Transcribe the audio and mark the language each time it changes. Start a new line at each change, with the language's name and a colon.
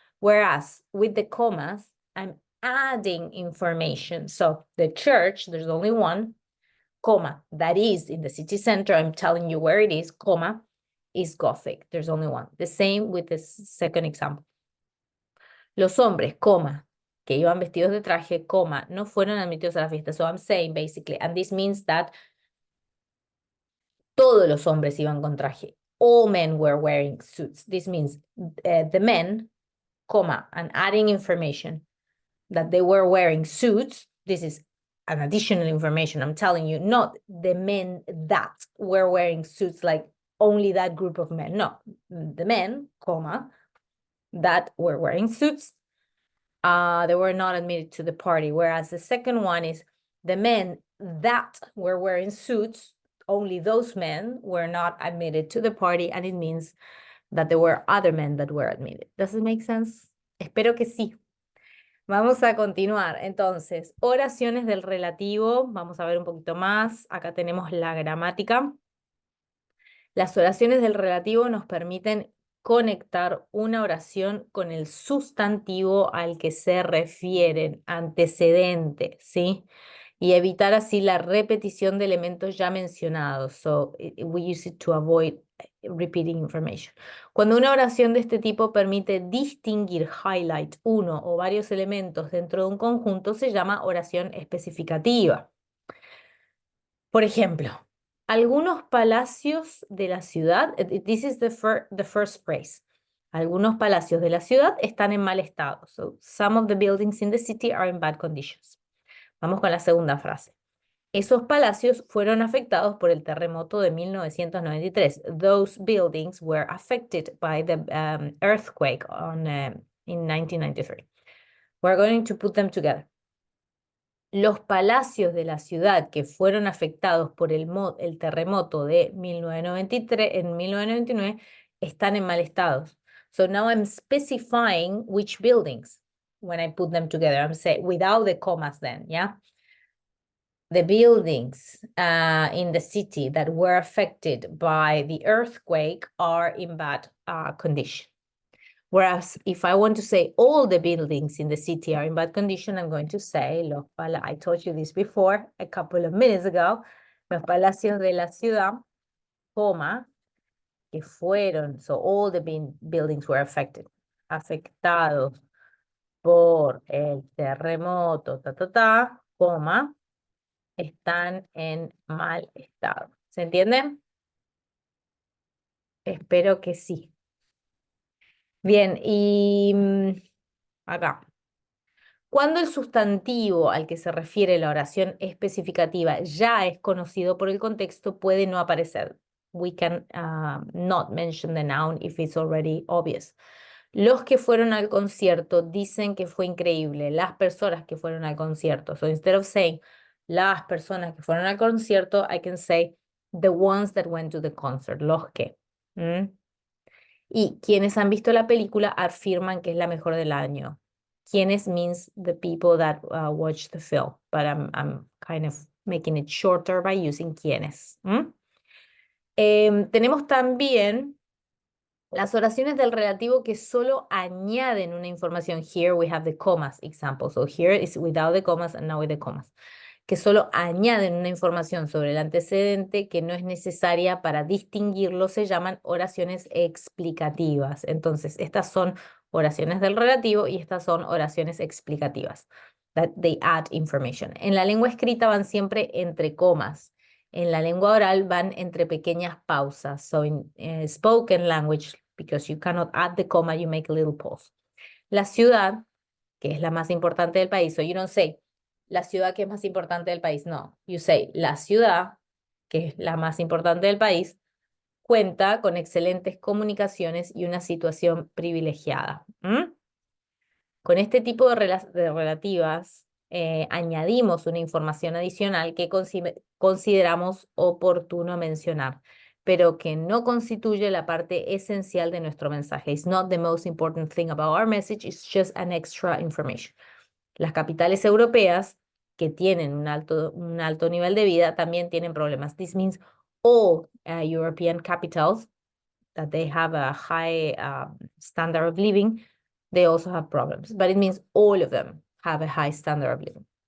English: Whereas with the commas, I'm adding information. So the church, there's only one, comma, that is in the city center. I'm telling you where it is, comma, is Gothic. There's only one. The same with the second example.
Spanish: Los hombres, coma, que iban vestidos de traje, coma, no fueron admitidos a la fiesta.
English: So I'm saying basically, and this means that
Spanish: todos los hombres iban con traje.
English: All men were wearing suits. This means the men, comma, and adding information that they were wearing suits. This is an additional information I'm telling you, not the men that were wearing suits, like only that group of men. No, the men, comma, that were wearing suits, they were not admitted to the party. Whereas the second one is the men that were wearing suits, only those men were not admitted to the party, and it means that there were other men that were admitted. Does it make sense?
Spanish: Espero que sí. Vamos a continuar. Entonces, oraciones del relativo. Vamos a ver un poquito más. Acá tenemos la gramática. Las oraciones del relativo nos permiten conectar una oración con el sustantivo al que se refieren, antecedente, ¿sí? Y evitar así la repetición de elementos ya mencionados.
English: So, we use it to avoid repeating information.
Spanish: Cuando una oración de este tipo permite distinguir, highlight uno o varios elementos dentro de un conjunto, se llama oración especificativa. Por ejemplo, algunos palacios de la ciudad,
English: this is the first phrase.
Spanish: Algunos palacios de la ciudad están en mal estado.
English: So, some of the buildings in the city are in bad conditions.
Spanish: Vamos con la segunda frase. Esos palacios fueron afectados por el terremoto de 1993.
English: Those buildings were affected by the earthquake in 1993. We're going to put them together.
Spanish: Los palacios de la ciudad que fueron afectados por el terremoto de 1993, en 1999 están en mal estado.
English: So now I'm specifying which buildings when I put them together. I'm saying without the commas then, yeah? The buildings in the city that were affected by the earthquake are in bad condition. Whereas if I want to say all the buildings in the city are in bad condition, I'm going to say, I told you this before, a couple of minutes ago,
Spanish: los palacios de la ciudad, coma, que fueron,
English: so all the buildings were affected,
Spanish: afectados por el terremoto, coma, están en mal estado. ¿Se entiende? Espero que sí. Bien, y acá. Cuando el sustantivo al que se refiere la oración especificativa ya es conocido por el contexto, puede no aparecer.
English: We can not mention the noun if it's already obvious.
Spanish: Los que fueron al concierto dicen que fue increíble. Las personas que fueron al concierto.
English: So instead of saying
Spanish: las personas que fueron al concierto,
English: I can say the ones that went to the concert.
Spanish: Los que. Y quienes han visto la película afirman que es la mejor del año.
English: Quienes means the people that watched the film, but I'm kind of making it shorter by using quienes.
Spanish: Tenemos también las oraciones del relativo que solo añaden una información.
English: Here we have the commas example. So here is without the commas and now with the commas.
Spanish: Que solo añaden una información sobre el antecedente que no es necesaria para distinguirlo, se llaman oraciones explicativas. Entonces, estas son oraciones del relativo y estas son oraciones explicativas.
English: That they add information.
Spanish: En la lengua escrita van siempre entre comas. En la lengua oral van entre pequeñas pausas.
English: So in spoken language, because you cannot add the comma, you make a little pause.
Spanish: La ciudad, que es la más importante del país,
English: so you don't say
Spanish: la ciudad que es más importante del país.
English: No, you say
Spanish: la ciudad, que es la más importante del país, cuenta con excelentes comunicaciones y una situación privilegiada. Con este tipo de relativas añadimos una información adicional que consideramos oportuno mencionar. pero que no constituye la parte esencial de nuestro mensaje.
English: It's not the most important thing about our message, it's just an extra information.
Spanish: Las capitales europeas que tienen un alto nivel de vida también tienen problemas.
English: This means all European capitals that they have a high standard of living, they also have problems. But it means all of them have a high standard of living.